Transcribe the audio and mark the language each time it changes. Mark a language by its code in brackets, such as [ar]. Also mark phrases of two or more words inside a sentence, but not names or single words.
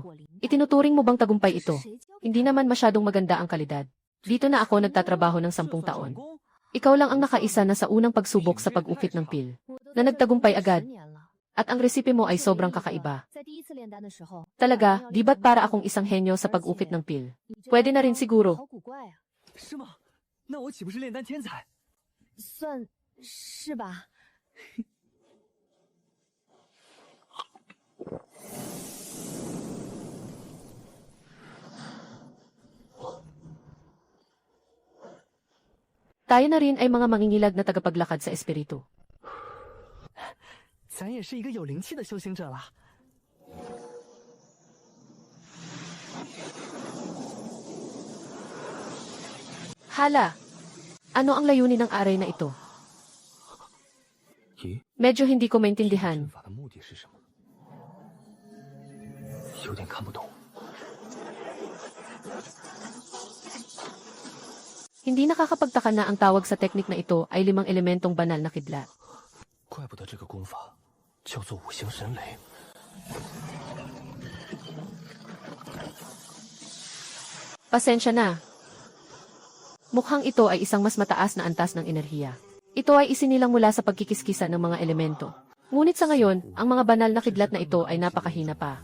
[tl] Itinuturing mo bang tagumpay ito? Hindi naman masyadong maganda ang kalidad. Dito na ako nagtatrabaho ng 10 taon. Ikaw lang ang nakaisa na sa unang pagsubok sa pag-ukit ng pil, na nagtagumpay agad. At ang resipe mo ay sobrang kakaiba. Talaga, di ba't para akong isang henyo sa pag-ukit ng pil? Pwede na rin siguro. [zh] 是吗？那我岂不是炼丹天才？算是吧。 [tl] Tayo na rin ay mga mangingilag na tagapaglakad sa espiritu. [zh] 咱也是一个有灵气的修行者了。 [tl] Hala! Ano ang layunin ng aray na ito? [zh] 咦， [tl] Medyo hindi ko maintindihan. [zh] 法的目的是什么？有点看不懂。 [tl] Hindi nakakapagtaka na ang tawag sa teknik na ito ay 5 elementong banal na kidlat. [zh] 怪不得这个功法叫做五行神雷。 [tl] Pasensya na. Mukhang ito ay isang mas mataas na antas ng enerhiya. Ito ay isinilang mula sa pagkikiskisa ng mga elemento. Ngunit sa ngayon, ang mga banal na kidlat na ito ay napakahina pa.